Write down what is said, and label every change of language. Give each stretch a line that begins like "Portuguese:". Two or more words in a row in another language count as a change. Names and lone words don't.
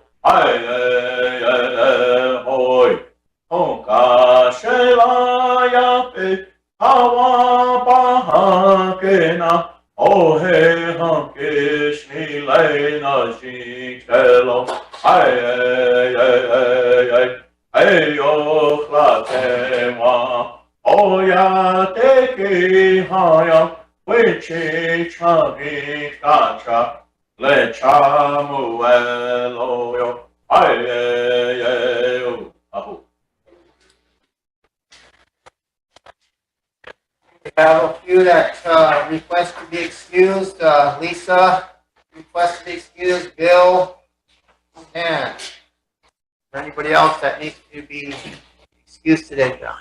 English: hey hey hoy ho ka shela ya pe hawa pa ha ke na oh hey ha ke shi le na shi hello hey hey hey yo la te wa o ya te ki ha ya we chi cha vi ka cha le cha mu e lo yo ai e o ahu. We have a few that request to be excused. Lisa requests to be excused. Bill and anybody else that needs to be excused today, John?